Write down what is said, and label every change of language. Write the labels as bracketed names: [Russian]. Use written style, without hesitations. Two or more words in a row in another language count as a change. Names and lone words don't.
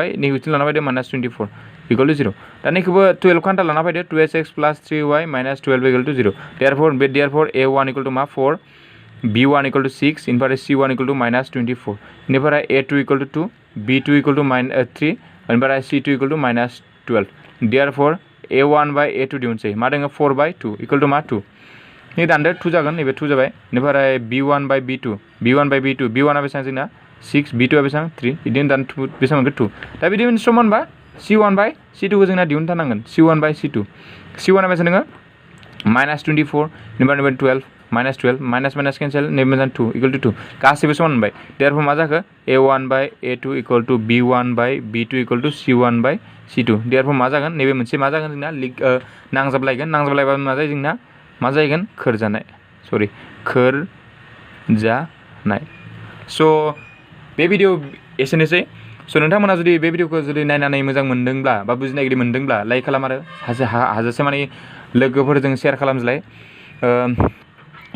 [Bodo] नैखौ इथिं लाना फैदो -24 = 0 दा नैखौबो 12 खान्था लाना फैदो 2x + 3y - 12 = 0 देयारफोर a1 = मा 4 b1 = 6 इनिफ्राय c1 = -24 इनिफ्राय a2 = 2 b2 = 3 इनिफ्राय c2 = -12 देयारफोर a1 बाय a2 दिहुनसै मा दङ 4 बाय 2 = मा 2 नै दानदो 2 जागोन नैबे 2 जाबाय इनिफ्राय b1 बाय b2 b1 आ बेसेबां जोंना 6 b2 आ बेसेबां 3 बिदिनो दान बेसेबां मोनगोन 2 दा बिदिनो समानबा c1 बाय c2 खौ जोंना दिहुनथारनांगोन c1 बाय c2 c1 आ बेसेबां दङ -24 इनिफ्राय 12 -12 [English] minus cancel [Bodo] नैबे मोजां 2 = 2 गासैबो समान मोनबाय देयारफोर मा जाखो a1 बाय a2 = b1 बाय b2 = c1 बाय c2 देयारफोर मा जागोन नैबे मोनसे मा जागोन जोंना नांजाबलायबा मा जायो जोंना मा जाहैगोन खोरजानाय स' बे भिडिअ एसेनोसै स' नोंथांमोना जुदि बे भिडिअखौ जुदि नायनानै मोजां मोनदोंब्ला बा बुजिनाय मोनदोंब्ला लाइक खालाम आरो हाजासे माने लोगोफोरजों शेयार खालामज्लाय